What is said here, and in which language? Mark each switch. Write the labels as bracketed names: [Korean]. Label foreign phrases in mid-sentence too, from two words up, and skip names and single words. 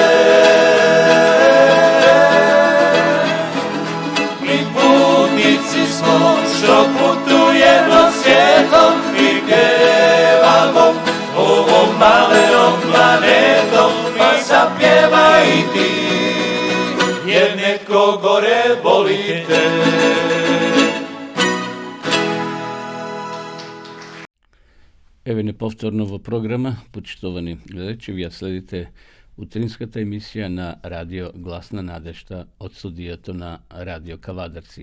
[Serbian] Mi putnici smo što putujemo svijetom i pjevamo ovom malenom planetom, pa zapjevaj i ti, jer neko gore volite. [Macedonian] Еве неповторно во програма, почитувани гледачи, вие следите утринската емисија на Радио Гласна надежта од студиото на Радио Кавадарци.